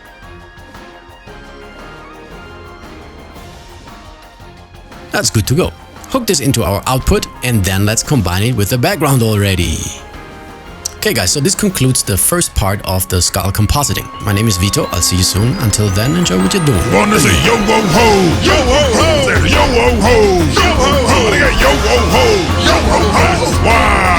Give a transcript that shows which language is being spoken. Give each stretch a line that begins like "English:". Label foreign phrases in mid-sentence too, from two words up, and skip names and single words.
English: That's good to go. Hook this into our output and then let's combine it with the background already. Okay guys, so this concludes the first part of the skull compositing. My name is Vito, I'll see you soon. Until then, enjoy what you're doing. Wanna say yo ho ho, yo ho ho, yo ho ho, yo ho ho, yo ho ho, yo ho ho. Why?